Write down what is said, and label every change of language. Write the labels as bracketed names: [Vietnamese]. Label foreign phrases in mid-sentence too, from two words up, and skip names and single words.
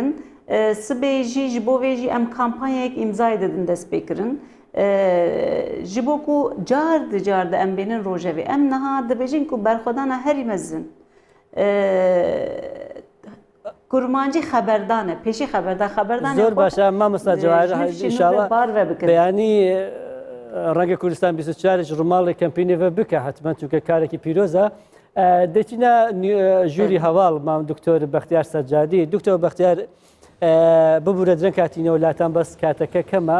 [Kurdish] Sibê jî ji bo vê jî em kampanyayek îmzayê didin dest pê kirin. Ji bo ku car di car de em bênin rojevê. Em niha dibêjin ku berxwedana herî mezin. Kurmancî xeberdan e, pêşî xeberdan [Central Kurdish] زۆر باشە مامۆستا جەواهیر ئینشاڵڵا بەیانی ڕەنگە کوردستان 24 ڕووماڵی کەمپینێڤە بکە حتمما چونکە کارێکی پیرۆزە. دەچینە ژووری هەواڵ مام دکتۆر بەختیار سەجادی. دکتۆر بەختیار ببوورە درەنگ کاتینەوە لاتان بەس کاتەکە کەمە.